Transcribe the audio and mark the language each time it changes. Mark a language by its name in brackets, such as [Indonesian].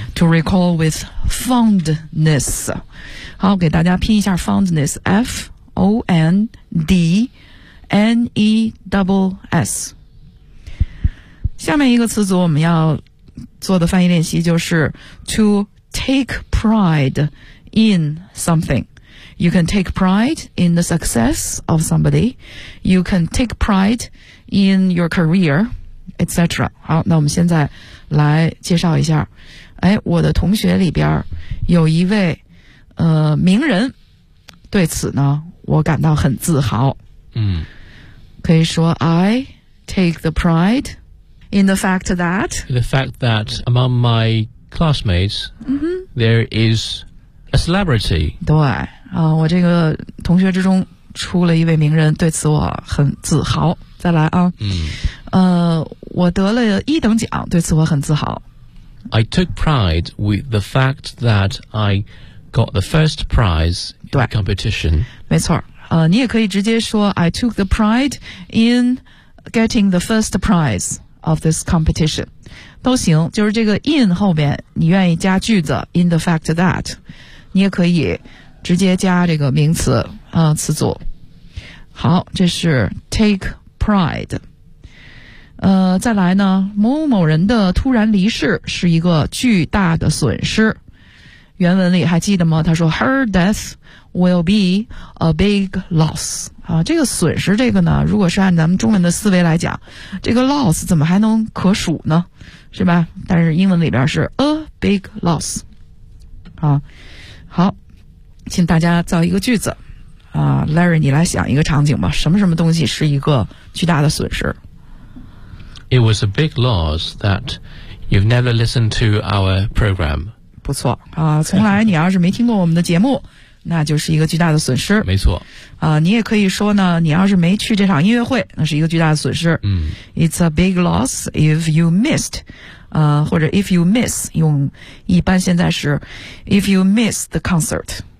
[English] To recall with fondness [Chinese] 好给大家拼一下 [English] fondness F-O-N-D-N-E-S [Chinese] 下面一个词组我们要做的翻译练习就是 [English] To take pride in something You can take pride in the success of somebody You can take pride in your careeretc. [Chinese] 好，那我们现在来介绍一下。哎，我的同学里边有一位名人，对此呢，我感到很自豪。嗯，可以说 [English] I take the pride in the fact that among my classmates、 mm-hmm. there is a celebrity. [Chinese] 对，我这个同学之中出了一位名人，对此我很自豪。再来啊，嗯。我得了一等奖，对此我很自豪。 [English] I took pride with the fact that I got the first prize in the competition. [Chinese] 没错，你也可以直接说 [English] I took the pride in getting the first prize of this competition. [Chinese] 都行，就是这个 in 后面你愿意加句子 [English] in the fact that， [Chinese] 你也可以直接加这个名词，词组。好，这是 take pride。再来呢某某人的突然离世是一个巨大的损失。原文里还记得吗他说 [English] her death will be a big loss. [Chinese] 啊这个损失这个呢如果是按咱们中文的思维来讲这个 loss 怎么还能可数呢是吧但是英文里边是 [English] a big loss. [Chinese] 啊好请大家造一个句子。啊 ,Larry, 你来想一个场景吧什么什么东西是一个巨大的损失。 [English] It was a big loss that you've never listened to our program. [Chinese] 不错啊，从来你要是没听过我们的节目，那就是一个巨大的损失。没错啊，你也可以说呢，你要是没去这场音乐会，那是一个巨大的损失。嗯 [English] ，It's a big loss if you missed, [Chinese] 或者 [English] if you miss [Chinese] 用一般现在时 [English] if you miss the concert.